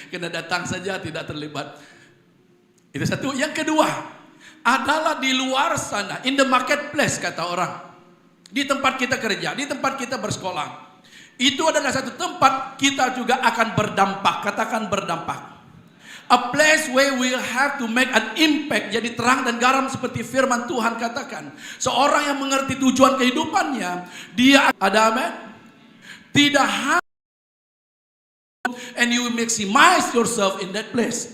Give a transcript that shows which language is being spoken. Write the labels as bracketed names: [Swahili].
[Indonesian] Karena datang saja tidak terlibat. Itu satu. Yang kedua adalah di luar sana, [English] in the marketplace [Indonesian] kata orang. Di tempat kita kerja, di tempat kita bersekolah. Itu adalah satu tempat kita juga akan berdampak. Katakan berdampak. [English] A place where we have to make an impact. [Indonesian] Jadi terang dan garam seperti firman Tuhan katakan. Seorang yang mengerti tujuan kehidupannya, dia ada amin. Tidak hanya [English] and you maximize yourself in that place.